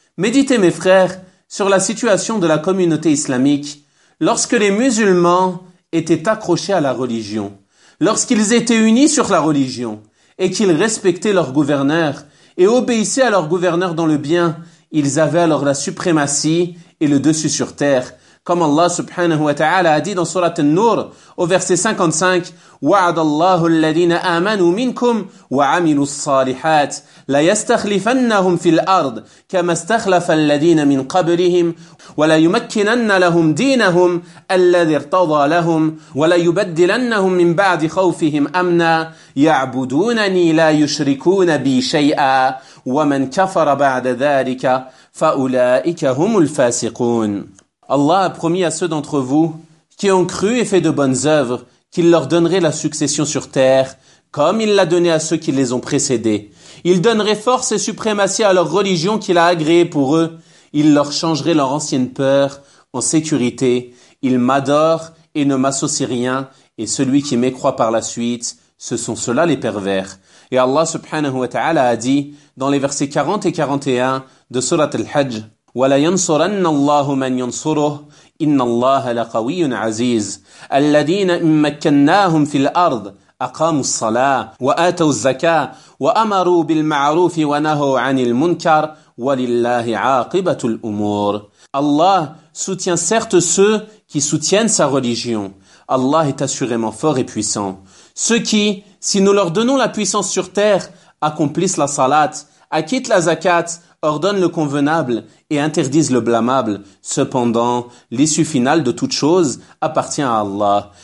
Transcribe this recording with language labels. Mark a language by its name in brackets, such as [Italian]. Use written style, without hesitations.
[French] Méditez, mes frères, sur la situation de la communauté islamique lorsque les musulmans étaient accrochés à la religion, lorsqu'ils étaient unis sur la religion et qu'ils respectaient leur gouverneur et obéissaient à leur gouverneur dans le bien, ils avaient alors la suprématie et le dessus sur terre. Comme Allah subhanahu wa ta'ala a dit dans Surat An-Nur au verset 55: [Arabic] وَعَدَ اللَّهُ الَّذِينَ آمَنُوا مِنْكُمْ وَعَمِلُوا الصَّالِحَاتِ لَيَسْتَخْلِفَنَّهُمْ فِي الْأَرْضِ كَمَا اسْتَخْلَفَ الَّذِينَ مِنْ قَبْلِهِمْ وَلَيُمَكِّنَنَّ لَهُمْ دِينَهُمْ الَّذِي ارْتَضَى لَهُمْ وَلَيُبَدِّلَنَّهُمْ مِنْ بَعْدِ خَوْفِهِمْ أَمْنًا يَعْبُدُونَنِي لَا يُشْرِكُونَ بِي شَيْئًا وَمَنْ كَفَرَ بَعْدَ ذَلِكَ فَأُولَئِكَ هُمُ الْفَاسِقُونَ. [French] Allah a promis à ceux d'entre vous qui ont cru et fait de bonnes œuvres qu'il leur donnerait la succession sur terre, comme il l'a donné à ceux qui les ont précédés. Il donnerait force et suprématie à leur religion qu'il a agréée pour eux. Il leur changerait leur ancienne peur en sécurité. Ils m'adorent et ne m'associent rien. Et celui qui m'écroit par la suite, ce sont ceux-là les pervers. Et Allah subhanahu wa ta'ala a dit dans les versets 40 et 41 de Surat al-Hajj: [Arabic] وَلَا يَنْصُرَنَّ اللَّهُ مَنْ يَنْصُرُهُ إِنَّ اللَّهَ لَقَوِيٌّ عَزِيزٌ الَّذِينَ إِنْ مَكَّنَّاهُمْ فِي الْأَرْضِ أَقَامُوا الصَّلَاةَ وَآتَوُا الزَّكَاةَ وَأَمَرُوا بِالْمَعْرُوفِ وَنَهَوْا عَنِ الْمُنكَرِ وَلِلَّهِ عَاقِبَةُ الْأُمُورِ. [French] Allah soutient certes ceux qui soutiennent sa religion. Allah est assurément fort et puissant. Ceux qui, si nous leur donnons la puissance sur terre, accomplissent la salat, acquittent la zakat, ordonnent le convenable et interdisent le blâmable. Cependant, l'issue finale de toute chose appartient à Allah.